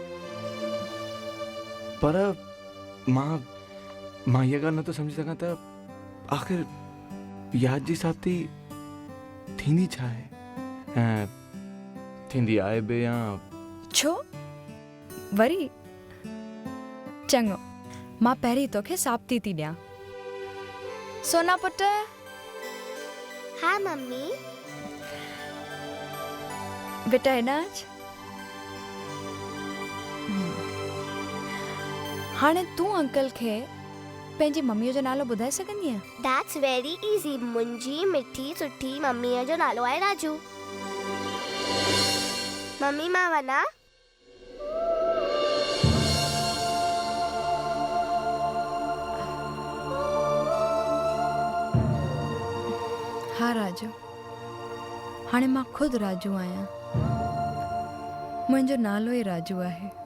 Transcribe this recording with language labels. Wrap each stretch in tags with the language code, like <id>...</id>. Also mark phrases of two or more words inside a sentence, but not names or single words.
<sd>पर मां इहा ॻाल्हि नथो सम्झी सघां त आख़िर यादि जी साथी थींदी छा आहे ऐं थींदी आहे बि या छो वरी? चङो, मां पहिरीं तोखे साप्ती थी ॾियां। सोना पुट। हाँ मम्मी। बेटा हेॾां अच। हाणे तूं अंकल खे पंहिंजी मम्मीअ जो नालो ॿुधाए सघंदी आहे?</sd> <en>That's very easy.</en> <sd>मुंहिंजी मिठी सुठी मम्मीअ जो नालो आहे राजू। मम्मी मां वञा? हाँ राजू, हाणे मां खुद राजू आहियां। मुंहिंजो नालो ई राजू आहे।</sd>